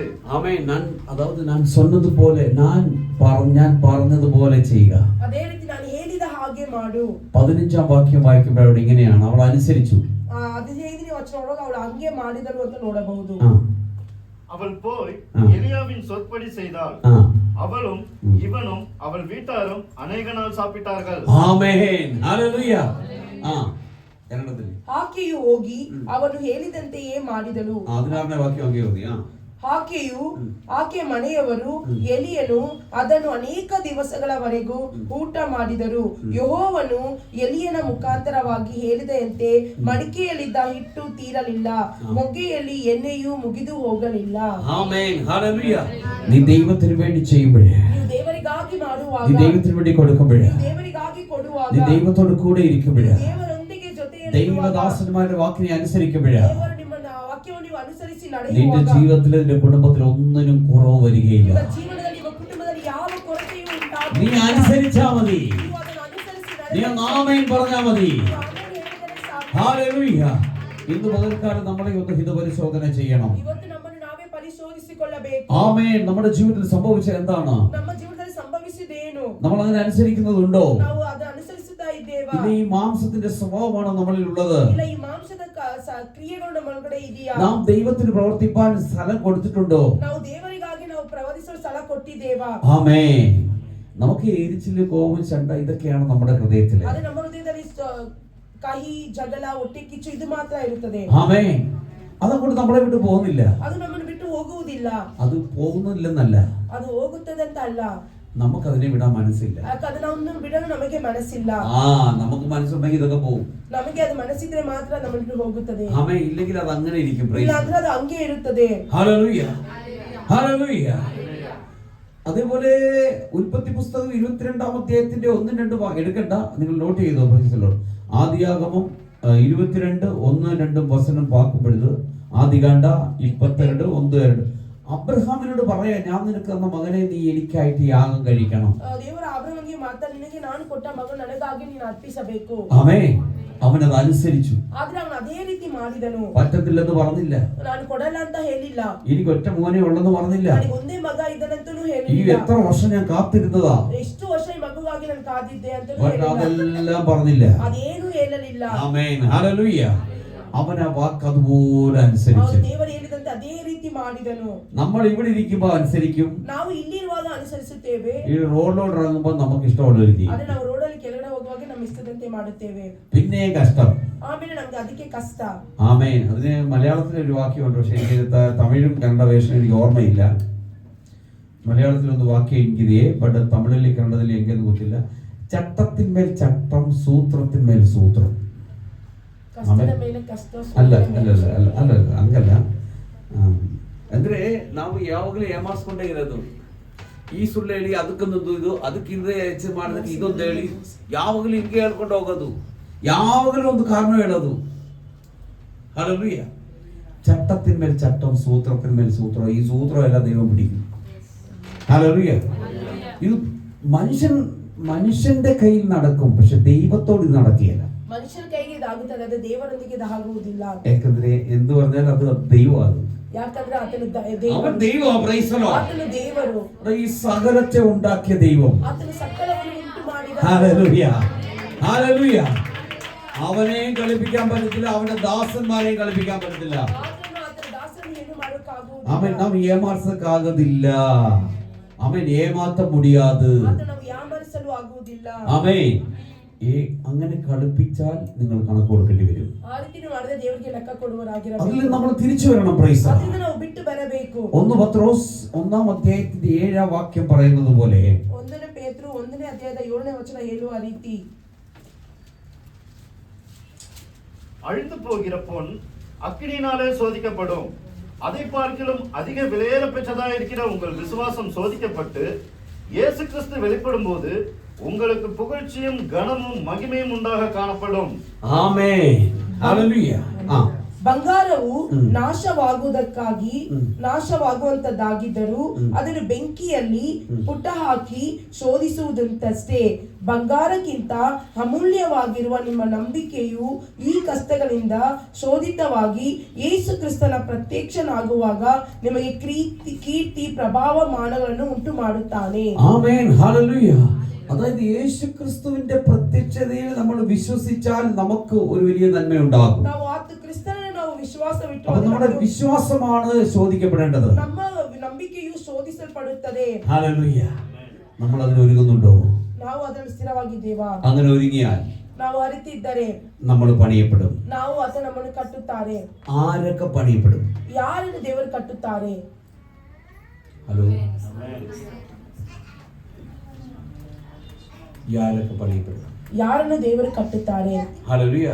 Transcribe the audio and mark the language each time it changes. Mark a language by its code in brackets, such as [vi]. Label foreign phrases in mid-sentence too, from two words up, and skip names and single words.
[ml] ആമേൻ. ഞാൻ சொன்னதுപോലെ ഞാൻ പറഞ്ഞതുപോലെ ചെയ്യുക. [kn] ಅದೇ ರೀತಿ ನಾನು ಹೇಳಿದ ಹಾಗೆ ಮಾಡು. [ml] 15 വാക്യം വായിക്കുമ്പോൾ അവിടെ ഇങ്ങനെയാണ്, അവൾ അനുസരിച്ചു. [kn] 15ನೇ ವಚನದೊಳಗೆ ಅವಳು ಹಂಗೆ ಮಾಡಿದಳು ಅಂತ ನೋಡಬಹುದು. [ta] அவள் போய் எலியாவின் சொற்படி செய்தாள். அவளும் இவனும் அவள் வீட்டாரும் அநேக நாள் சாப்பிட்டார்கள். [kn] ಆಮೆನ್, ಹಲ್ಲೆಲೂಯ. ಆಕೆಯು ಹೋಗಿ ಅವನು ಹೇಳಿದಂತೆಯೇ ಮಾಡಿದಳು. 16ನೇ ವಾಕ್ಯ ಹಂಗೆ ಓದಿ. ಆಕೆ ಮನೆಯವರು ಎಲಿಯನು ಅದನ್ನು ಅನೇಕ ದಿವಸಗಳವರೆಗೂ ಊಟ ಮಾಡಿದರು. ಯೆಹೋವನು ಎಲಿಯನ ಮುಖಾಂತರವಾಗಿ ಹೇಳಿದಂತೆ ಮಡಿಕೆಯಲ್ಲಿದ್ದ ಹಿಟ್ಟು ತೀರಲಿಲ್ಲ, ಮೊಗ್ಗೆಯಲ್ಲಿ ಎಣ್ಣೆಯು ಮುಗಿದು ಹೋಗಲಿಲ್ಲ. [ml] ആമേൻ, ഹല്ലേലൂയ. നീ ദൈവത്തിന് വേണ്ടി ചെയ്യുമ്പോഴേ, [kn] ನೀವು ದೇವರಿಗಾಗಿ ಮಾಡುವಾಗ, [ml] നീ ദൈവത്തിന് വേണ്ടി കൊടുക്കുമ്പോഴേ, [kn] ದೇವರಿಗಾಗಿ ಕೊಡುವಾಗ, [ml] നീ ദൈവത്തോട് കൂടെ ഇരിക്കുമ്പോഴേ, [kn] ದೇವರೊಂದಿಗೆ ಜೊತೆಯಲ್ಲಿ [ml] ദൈവദാസന്മാരുടെ വാക്കിനെ അനുസരിക്കുമ്പോഴേ, [kn] ದೇವರು ನಿಮ್ಮ ವಾಕ್ಯವನ್ನು ನೀವು ಅನುಸರಿಸಿ [ml] നിന്റെ [kn] ನಡೆಯುವಾಗ [ml] ജീവിതത്തിൽ നിന്റെ കുടുംബത്തിൽ ഒന്നിനും കുറവ് വരികയില്ല. [kn] ನಿಮ್ಮ ಜೀವನದಲ್ಲಿ ನಿಮ್ಮ ಕುಟುಂಬದಲ್ಲಿ ಯಾವ ಕೊರತೆಯೂ ಉಂಟಾಗುವುದಿಲ್ಲ. [ml] നീ അനുസരിച്ചാ മതി. [kn] ನೀವು ಅದನ್ನು ಅನುಸರಿಸಿ [ml] നീ ആമേൻ പറഞ്ഞാ മതി. ഹല്ലേലൂയ. ഇന്ന് പകൽക്കാലം നമ്മളെ ഒന്ന് ഹിതപരിശോധന ചെയ്യണം. [kn] ಇವತ್ತು ನಮ್ಮನ್ನು ನಾವೇ ಪರಿಶೋಧಿಸಿಕೊಳ್ಳಬೇಕು. [ml] ആമേൻ. നമ്മുടെ ജീവിതത്തിൽ സംഭവിച്ചത് എന്താണ്? ನಮ್ಮ ಜೀವನದಲ್ಲಿ ಸಂಭವಿಸಿದೇನು? നമ്മൾ അതിനെ അനുസരിക്കുന്നതുണ്ടോ? ನಾವು ಅದನ್ನು ಅನುಸರಿಸುತ್ತಾ ಇದ್ದೇವಾ? ഇനി ഈ മാംസത്തിന്റെ സ്വഭാവമാണോ നമ്മളിൽ ഉള്ളത്? ಇಲ್ಲ ಈ ಮಾಂಸದ ಕ್ರಿಯೆಗಳು ನಮ್ಮ ಒಳಗಡೆ ಇದೆಯಾ? നാം ദൈവത്തിന് പ്രവർത്തിപ്പാൻ സ്ഥലം കൊടുത്തിട്ടുണ്ടോ? ನಾವು ದೇವರಿಗಾಗಿ ನಾವು ಪ್ರವರ್ತಿಸೋ ಸ್ಥಳ ಕೊಟ್ಟಿದ್ದೇವಾ? ആമേൻ. നമുക്ക് എരിച്ചില്, കോപം, ചണ്ട ഇതൊക്കെയാണ് നമ്മുടെ ഹൃദയത്തില്. [kn] ಅದು ನಮ್ಮ ಹೃದಯದಲ್ಲಿ ಕಹಿ, ಜಗಳ, ಹೊಟ್ಟೆ ಕಿಚ್ಚು ಇದು ಮಾತ್ರ ಇರುತ್ತದೆ. [ml] ആമേൻ. അതങ്ങോട്ട് നമ്മളെ വിട്ടു പോകുന്നില്ല. [kn] ಅದು ನಮ್ಮನ್ನು ಬಿಟ್ಟು ಹೋಗುವುದಿಲ್ಲ. [ml] അത് പോകുന്നില്ലെന്നല്ല, [kn] ಅದು ಹೋಗುತ್ತದೆ ಅಂತ ಅಲ್ಲ, [ml] നമുക്കതിനെ വിടാൻ മനസ്സില്ല. [kn] ಅದನ್ನು ಬಿಡಲು ನಮಗೆ ಮನಸ್ಸಿಲ್ಲ. [ml] നമുക്ക് മനസ്സുണ്ടെങ്കിൽ ഇതൊക്കെ പോകും. [kn] ನಮಗೆ ಅದು ಮನಸ್ಸಿದ್ರೆ ಮಾತ್ರ ನಮ್ಮ ಬಿಟ್ಟು ಹೋಗುತ್ತದೆ. [ml] ആമേൻ. ഇല്ലെങ്കിൽ അത് അങ്ങനെ ഇരിക്കും. [kn] ಇಲ್ಲ ಅಂದ್ರೆ ಅದು ಹಂಗೆ ಇರುತ್ತದೆ. [ml] ഹല്ലേലൂയ, ഹല്ലേലൂയ. അതേപോലെ ഉൽപ്പത്തി പുസ്തകം 22-ാം അധ്യായത്തിന്റെ 1-2 എടുക്കണ്ട, നിങ്ങൾ നോട്ട് ചെയ്തോ? ആദിയാഗമം 22:1-2 വചനം പാക്കപ്പെടുന്നത്. ആദികാണ്ഡ 22:1-2. അബ്രഹാമിനോട് പറയാ, ഞാൻ നിനക്ക് തന്ന മകനെ നീ എനിക്കായിട്ട് യാഗം കഴിക്കണം. [kn] ದೇವರ ಅಬ್ರಹಾಮಿಗೆ ಮಾತಾಡಿ, ನಿನಗೆ ನಾನು ಕೊಟ್ಟ ಮಗನ ನನಗಾಗಿ ನೀನು ಅರ್ಪಿಸಬೇಕು. [ml] ആമേൻ. അവൻ അത് അനുസരിച്ചു. [kn] ಆದ್ರೆ ಅವನು ಅದೇ ರೀತಿ ಮಾಡಿದನು. [ml] പറ്റത്തില്ലെന്ന് പറഞ്ഞില്ല. [kn] ನಾನು ಕೊಡಲ್ಲ ಅಂತ ಹೇಳಿಲ್ಲ. [ml] എനിക്ക് ഒറ്റ മോനെ ഉള്ളെന്ന് പറഞ്ഞില്ല. [kn] ನನಗೆ ಒಂದೇ ಮಗ ಇದ್ದಾನಂತನೂ [ml] ഈ [kn] ಹೇಳಿಲ್ಲ. [ml] എത്ര വർഷം ഞാൻ കാത്തിരുന്നതാ, [kn] ಎಷ್ಟು ವರ್ಷ ಈ ಮಗುಗಾಗಿ ನಾನು ಕಾದಿದ್ದೆ ಅಂತನೂ [ml] പക്ഷെ [kn] ಹೇಳಿಲ್ಲ. [ml] അതെല്ലാം പറഞ്ഞില്ല. [kn] ಅದೇನು ಹೇಳಲಿಲ್ಲ. [ml] ആമേൻ, ഹല്ലേലൂയ. അവൻ ആ വാക്ക് അതുപോലെ അനുസരിച്ചു. [kn] ಅವನು ದೇವರು ಹೇಳಿದಂತೆ ಅದೇ ರೀತಿ ಮಾಡಿದನು. [ml] നമ്മൾ ഇവിടെ ഇരിക്കുമ്പോ അനുസരിക്കും, [kn] ನಾವು ಇಲ್ಲಿರುವಾಗ ಅನುಸರಿಸುತ್ತೇವೆ. [ml] ഈ റോഡിലോട്ട് ഇറങ്ങുമ്പോ നമുക്ക് ഇഷ്ടമുള്ള രീതി. [kn] ಆದ್ರೆ ನಾವು ರೋಡಲ್ಲಿ ಕೆಳಗಡೆ ಹೋಗುವಾಗ ನಮ್ಮ ಇಷ್ಟದಂತೆ ಮಾಡುತ್ತೇವೆ. [ml] പിന്നെ കഷ്ടം. [kn] ಆಮೇಲೆ ನಮ್ಗೆ ಅದಕ್ಕೆ ಕಷ್ಟ. [ml] ആമേൻ. അതിന് മലയാളത്തിൽ ഒരു വാക്യമുണ്ട്, പക്ഷെ എനിക്ക് തമിഴും കന്നഡ വേഷം എനിക്ക് ഓർമ്മയില്ല. മലയാളത്തിലൊന്ന് വാക്യം എനിക്കിതേ, ബട്ട് തമിഴിൽ കന്നഡത്തിൽ എനിക്കൊന്നും ಗೊತ್ತಿಲ್ಲ. ചട്ടത്തിന്മേൽ ചട്ടം, സൂത്രത്തിന്മേൽ സൂത്രം. [kn] ಕಷ್ಟದ ಮೇಲೆ ಕಷ್ಟ. ಅಲ್ಲ ಅಲ್ಲ ಅಲ್ಲ ಅಲ್ಲ ಅಲ್ಲ ಹಂಗಲ್ಲ. ಅಂದ್ರೆ ನಾವು ಯಾವಾಗಲೂ ಏಮಾರಿಸ್ಕೊಂಡೇ ಇರೋದು. ಈ ಸುಳ್ಳು ಹೇಳಿ ಅದಕ್ಕೊಂದೊಂದು ಇದು, ಅದಕ್ಕಿಂತ ಹೆಚ್ಚು ಮಾಡೋದಕ್ಕೆ ಇದೊಂದು ಹೇಳಿ ಯಾವಾಗಲೂ ಹಿಂಗೆ ಹೇಳ್ಕೊಂಡು ಹೋಗೋದು, ಯಾವಾಗಲೂ ಒಂದು ಕಾರಣ ಹೇಳೋದು. [ml] ഹല്ലേലൂയ. ചട്ടത്തിന്മേൽ ചട്ടം, സൂത്രത്തിന്മേൽ സൂത്രം. ഈ സൂത്രം എല്ലാം ദൈവം പിടിക്കും. ഹല്ലേലൂയ. ഇത് മനുഷ്യന്റെ കയ്യിൽ നടക്കും, പക്ഷെ ദൈവത്തോട് ഇത് നടക്കുകയില്ല. [kn] ಮನುಷ್ಯನ ಕೈಗೆ ಇದಾಗುತ್ತದೆ, ಅದು ದೇವರೊಂದಿಗೆ ಇದಾಗುವುದಿಲ್ಲ. ಯಾಕಂದ್ರೆ ಎಂದು [ml] പറഞ്ഞാൽ അത് ദൈവമാണ്. [kn] ಯಾಕಂದ್ರೆ ಆತನು ആതನು ದೇವರು. [ml] ഈ സകലത്തെ ഉണ്ടാക്കിയ ദൈവം. [kn] ಆತನು ಸಕಲವನ್ನು ಉಂಟು ಮಾಡಿದ. [ml] ഹല്ലേലൂയ, ഹല്ലേലൂയ. അവനെയും കളിപ്പിക്കാൻ പറ്റത്തില്ല, അവന്റെ ദാസന്മാരെയും കളിപ്പിക്കാൻ പറ്റത്തില്ല. [kn] ಆತನ ದಾಸನು ಏನು ಮಾಡೋಕ್ಕಾಗುವುದಿಲ್ಲ. ಅವನು ನಾವು ಏಮಾರಿಸಕ್ಕಾಗಲ್ಲ. [ta] அவன் ஏமாத்த முடியாது. [kn] ಆತನು ನಾವು ಯಾಮರಿಸಲು ಆಗುವುದಿಲ್ಲ. [ml] ആമേൻ. അങ്ങനെ കളിപ്പിച്ചാൽ നിങ്ങൾ കണക്ക് കൊടുക്കേണ്ടി വരും. [kn] ಆ ರೀತಿ ಮಾಡಿದ್ರೆ ದೇವರಿಗೆ ಲೆಕ್ಕ ಕೊಡುವರಾಗಿರಬೇಕು. [ml] അതിൽ നമ്മൾ തിരിച്ചു വരണം. [en] praise the Lord. [kn] ಅದರಿಂದ ನಾವು ಬಿಟ್ಟು ಬರಬೇಕು. [ml] 1 പത്രോസ് 1-ാം അധ്യായത്തിന്റെ 7-ാം വാക്യം പറയുന്നത് പോലെ, [kn] 1 ಪೇತ್ರನು 1ನೇ ಅಧ್ಯಾಯದ 7ನೇ ವಚನ ಹೇಳುವ ರೀತಿ, [ta] அழிந்து போகிற பொன் அக்கினியினாலே சோதிக்கப்படும். அதை பார்க்கிலும் அதிக விலையேற பெற்றதா இருக்கிற உங்கள் விசுவாசம் சோதிக்கப்பட்டு இயேசு கிறிஸ்து வெளிப்படும் போது உங்களுக்கு புகழ்ச்சியும் கனமும் மகிமையும் உண்டாக காணப்படும். [kn] ಆಮೆನ್. ಹಲ್ಲೆಲೂಯ. ಬಂಗಾರವು ನಾಶವಾಗುವಂತದ್ದಾಗಿದ್ದರೂ ಅದನ್ನು ಬೆಂಕಿಯಲ್ಲಿ ಪುಟ್ಟ ಹಾಕಿ ಶೋಧಿಸುವುದಂತಷ್ಟೇ. ಬಂಗಾರಕ್ಕಿಂತ ಅಮೂಲ್ಯವಾಗಿರುವ ನಿಮ್ಮ ನಂಬಿಕೆಯು ಈ ಕಷ್ಟಗಳಿಂದ ಶೋಧಿತವಾಗಿ ಯೇಸು ಕ್ರಿಸ್ತನ ಪ್ರತ್ಯಕ್ಷನಾಗುವಾಗ ನಿಮಗೆ ಕೀರ್ತಿ ಪ್ರಭಾವ ಮಾನಗಳನ್ನು ಉಂಟು ಮಾಡುತ್ತಾನೆ. [ml] ആമേൻ. ഹല്ലേലൂയ. അതായത് യേശു ക്രിസ്തുവിന്റെ പ്രത്യക്ഷതയിൽ നമ്മൾ വിശ്വസിച്ചാൽ നമുക്ക് ഒരു വലിയ നന്മ ഉണ്ടാകും. [kn] ನಾವು ಆತ ಕ್ರಿಸ್ತನನ್ನು ನಾವು ವಿಶ್ವಾಸವಿಟ್ಟು, [ml] അപ്പോൾ നമ്മുടെ വിശ്വാസമാണ് ശോധിക്കപ്പെടേണ്ടത്. [kn] ನಮ್ಮ ನಂಬಿಕೆಯು ಶೋಧಿಸಲ್ಪಡುತ್ತದೆ. [ml] ഹല്ലേലൂയ. നമ്മൾ അതിന് ഒരുങ്ങുന്നുണ്ടോ? [kn] ನಾವು ಅದನ್ನು ಸ್ಥಿರವಾಗಿದ್ದೇವಾ? [ml] അങ്ങനെ ഒരുങ്ങിയാൽ [kn] ನಾವು ಅರಿತಿದ್ದರೆ [ml] നമ്മൾ പണിയപ്പെടും. [kn] ನಾವು ಆತ ನಮ್ಮನ್ನು ಕಟ್ಟುತ್ತಾರೆ. [ml] ആരൊക്കെ പണിയപ്പെടും? [kn] ಯಾರನ್ನು ದೇವರು ಕಟ್ಟುತ್ತಾರೆ? [ml] ഹലോ, ಯಾರൊക്കെ പണിയപ്പെടും? [kn] ಯಾರನ್ನು ದೇವರು ಕಟ್ಟುತ್ತಾರೆ? [ml] ഹല്ലേലൂയ.